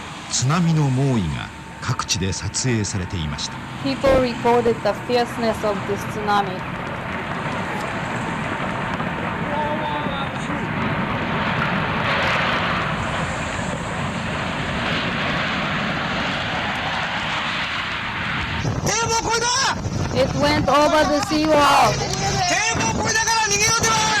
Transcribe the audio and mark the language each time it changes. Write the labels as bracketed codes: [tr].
[ja] 津波の猛威が各地で撮影されていました。 [en] People recorded the fierceness of this tsunami. [ja] 堤防越えた。 [en] It went over the seawall. [ja] 堤防越えたから逃げようってば。